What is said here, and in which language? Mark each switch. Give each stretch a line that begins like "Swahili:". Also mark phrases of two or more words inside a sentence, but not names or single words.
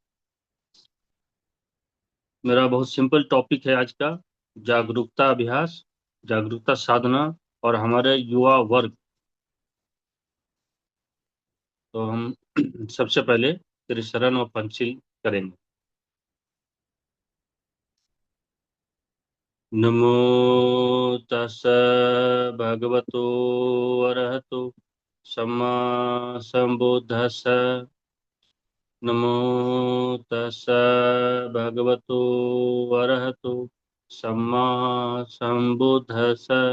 Hindi: मेरा बहुत सिंपल टॉपिक है आज का, जागरूकता अभ्यास, जागरूकता साधना और हमारे युवा वर्ग। तो हम सबसे पहले त्रिशरण और पंचिल करेंगे।
Pali: नमो तस् भगवतो अरहतो सम्मा संबुद्धस्स। नमो तस् भगवतो अरहतो सम्मा संबुद्धस्स।